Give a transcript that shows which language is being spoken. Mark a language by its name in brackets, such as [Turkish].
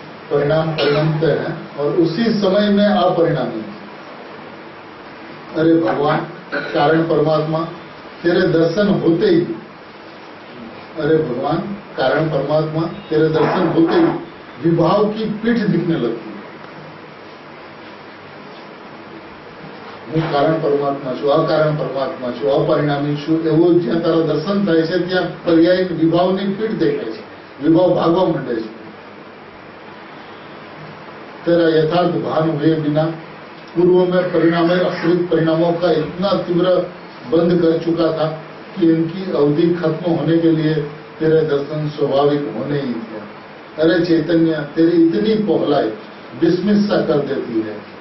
[Hindi] परिणाम परिणमते हैं और उसी समय में अपरिणामी है। अरे भगवान कारण परमात्मा तेरे दर्शन होते ही, अरे भगवान कारण परमात्मा तेरे दर्शन होते ही विभाव की पीठ दिखने लगती है। [Gujarati] હું કારણ પરમાત્મા છું, અકારણ પરમાત્મા છું, અપરિણામી છું, એવું જ્યાં તારા દર્શન થાય છે ત્યાં પર્યાય વિભાવની પીઠ દેખાય છે, વિભાવ ભાગવા માંડે છે। [Hindi] तेरा यथार्थ भान हुए बिना पूर्व में परिणाम अश्रित परिणामों का इतना तीव्र बंद कर चुका था कि इनकी अवधि खत्म होने के लिए तेरे दर्शन स्वाभाविक होने ही थे। अरे चैतन्य तेरी इतनी पहलाई विस्मित सा कर देती है।